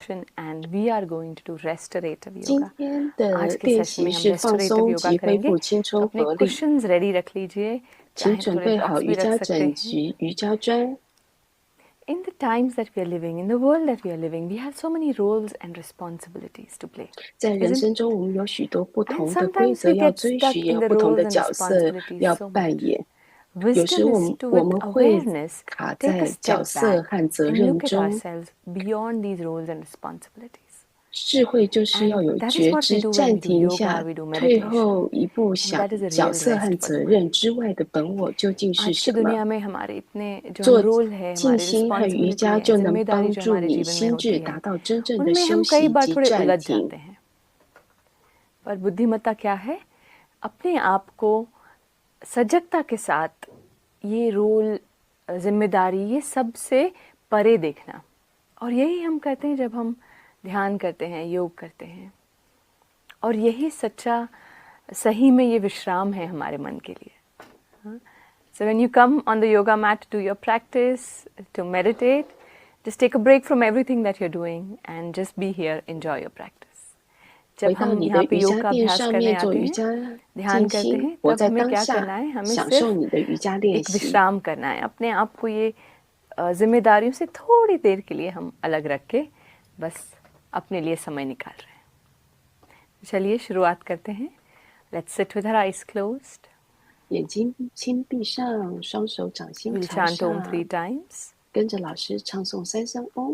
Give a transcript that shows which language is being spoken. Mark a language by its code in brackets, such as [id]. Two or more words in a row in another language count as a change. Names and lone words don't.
[en] question and we are going to do restorative [zh] 今 [en] yoga. [zh] 天 [hi] आज [zh] 的 [hi] के [zh] 练 [hi] सेशन [zh] 习 [hi] में हम [zh] 是放 [en] restorative [zh] 松 [en] yoga [zh] 及恢 [hi] करेंगे. [zh] 复青 [hi] तो [zh] 春 [hi] अपने [zh] 活力， [en] cushions ready [hi] रख लीजिए, [zh] 请 [hi] चाहे [zh] 准 [hi] थोड़े [zh] 备好 [hi] blocks [zh] 瑜 [hi] भी रख [zh] 伽 [hi] सकते [zh] 枕 [hi] हैं. [zh] 及瑜伽砖。 [en] In the times that we are living, in the world that we are living, we have so many roles and responsibilities to play. [zh] 在人 [en] Isn't [zh] 生 [en] it? [zh] 中，我们有许多不 [en] And [zh] 同的规 [en] sometimes [zh] 则 [en] we [zh] 要 [en] get [zh] 遵 [en] stuck [zh] 循，也 [en] in [zh] 有 [en] the [zh] 不同 [en] roles [zh] 的 [en] and [zh] 角色 [en] responsibilities [zh] 要 [en] so [zh] 扮 [en] much. [zh] 演。有时 [en] Wisdom [zh] 我 [en] is [zh] 们 [en] to, [zh] 我 [en] with [zh] 们会 [en] awareness, [zh] 卡 [en] take a [zh] 在角 [en] step [zh] 色 [en] back [zh] 和责 [en] and [zh] 任 [en] look at [zh] 中。 [en] ourselves beyond these roles and responsibilities. [zh] 智慧就是要 [en] And [zh] 有 [en] that is [zh] 觉 [en] what we [zh] 知， [en] do when [zh] 暂 [en] we do [zh] 停一 [en] yoga, [zh] 下， [en] we do [zh] 退 [en] meditation. [zh] 后一步， [en] And [zh] 想 [en] that is a [zh] 角 [en] real [zh] 色和 [en] rest for the [zh] 责 [en] mind. [zh] 任之外的本我究竟是 [hi] आज की [zh] 什么？ [hi] दुनिया में हमारे इतने जो हम [zh] 做 [hi] रोल है, [zh] 静 [hi] हमारी [zh] 心和瑜 [hi] रिस्पॉन्सिबिलिटी [zh] 伽 [hi] है, [zh] 就能 [hi] जिम्मेदारी [zh] 帮 [hi] जो [zh] 助 [hi] हमारे [zh] 你 [hi] जीवन में [zh] 心智 [hi] होती [zh] 达 [hi] है, [zh] 到真正的 [hi] उनमें [zh] 休 [hi] हम कई [zh] 息 [hi] बार [zh] 及 [hi] थोड़े [zh] 暂 [hi] उलझ [zh] 停。 [hi] जाते हैं. पर बुद्धिमत्ता क्या है? अपने आप को सजगता के साथ ये रोल, जिम्मेदारी, ये सब से परे देखना. और यही हम करते हैं जब हम ध्यान करते हैं, योग करते हैं. और यही सच्चा, सही में ये विश्राम है हमारे मन के लिए. [en] So when you come on the yoga mat to do your practice, to meditate, just take a break from everything that you're doing and just be here, enjoy your practice. [zh] 回 [hi] जब [zh] 到 [hi] हम [zh] 你 [hi] यहाँ [zh] 的 [hi] पे [zh] 瑜 [hi] योग [zh] 伽 [hi] का [zh] 垫 [hi] अभ्यास [zh] 上 [hi] करने [zh] 面做 [hi] आते [zh] 瑜 [hi] हैं, [zh] 伽 [hi] ध्यान [zh] 静 [hi] करते [zh] 心， [hi] हैं, [zh] 活 [hi] तब [zh] 在 [hi] हमें [zh] 当 [hi] क्या [zh] 下， [hi] करना है? हमें [zh] 享受 [hi] सिर्फ [zh] 你的瑜伽练 [hi] एक [zh] 习。 [hi] विश्राम करना है. अपने आप को ये जिम्मेदारियों से थोड़ी देर के लिए हम अलग रख के बस अपने लिए समय निकाल रहे हैं. चलिए शुरुआत करते हैं. [en] Let's sit with our eyes closed. [zh] 眼睛轻闭上，双手掌心 [en] We'll [zh] 朝 [en] chant Om [zh] 上， [en] 3 times. [zh] 跟着老师唱诵3声 Om。